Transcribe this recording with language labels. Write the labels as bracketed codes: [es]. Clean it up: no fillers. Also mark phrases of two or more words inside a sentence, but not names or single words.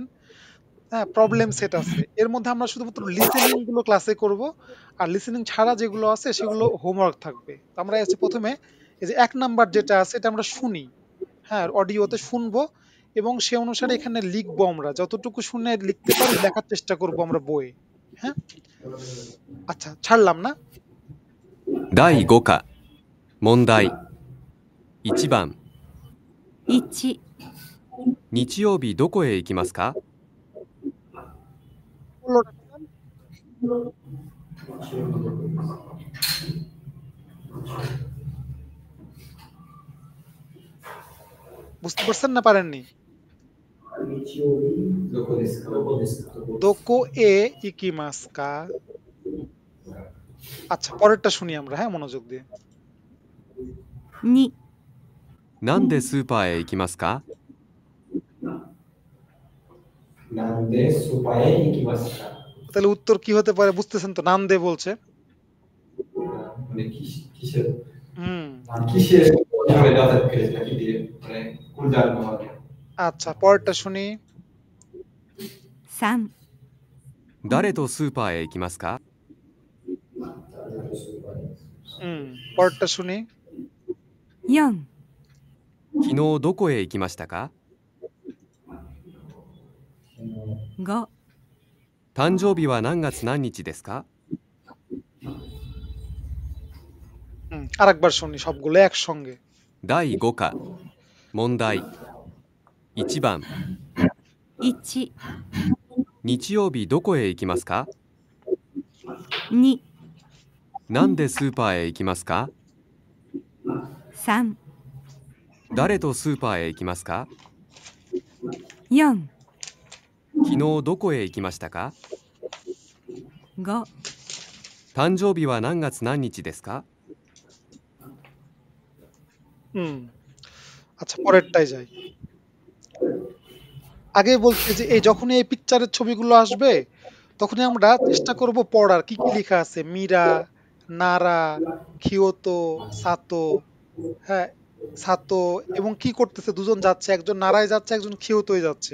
[bn] হ্যাঁ, প্রবলেম সেট আছে, এর মধ্যে আমরা শুধুমাত্র লিসেনিং গুলো ক্লাসে করব, আর লিসেনিং ছাড়া যেগুলো আছে সেগুলো হোমওয়ার্ক থাকবে। তো আমরা এসে প্রথমে এই যে 1 নাম্বার যেটা আছে এটা আমরা শুনি, হ্যাঁ অডিওতে শুনবো, এবং সে অনুসারে এখানে লিখবো, আমরা যতটুকু শুনে লিখতে পারি লেখার চেষ্টা করব আমরা বইয়ে। হ্যাঁ, আচ্ছা ছাড়লাম না। [ja] 第5課問題1番 1、日曜日どこへ行きますか [bn] বুঝতে পারছেন না পারেননি? [ja] 日曜日どこですかどこですかどこ へ 行きます か. [bn] আচ্ছা পরেরটা শুনি আমরা, হ্যাঁ মনোযোগ দিয়ে। [ja] 2、なんでスーパーへ行きますか？なんでスーパーへ行きますか? [bn] তাহলে উত্তর কি হতে পারে বুঝতেছেন তো? নান্দে বলছে। মানে কিসের হুম কিসের কিভাবে যাতায়াত করেছে নাকি দিয়ে মানে কোন যানবাহনে? আচ্ছা পরেরটা শুনি। [ja] 3、誰とスーパーへ行きますか？ [bn] পরেরটা শুনি। [ja] 4、昨日どこへ行きましたか？ 5、誕生日は何月何日ですか？ [bn] আরেকবার শুনি সবগুলো একসঙ্গে। [ja] 第5課問題1番 1、日曜日どこへ行きますか？ 2、なんでスーパーへ行きますか？ 3、誰とスーパーへ行きますか？ 4、昨日どこへ行きましたか？ 5、誕生日は何月何日ですか？ [bn] আচ্ছা পরেরটাই যাই। আগে বলতে যে এই যখনই এই পিকচারের ছবিগুলো আসবে তখনই আমরা চেষ্টা করব পড়ার কি কি লেখা আছে। মিরা, নারা, কিয়োতো, সাতো, হ্যাঁ সাতো, এবং কি করতেছে, দুজন যাচ্ছে, একজন নারায় যাচ্ছে একজন কিয়োতোয় যাচ্ছে।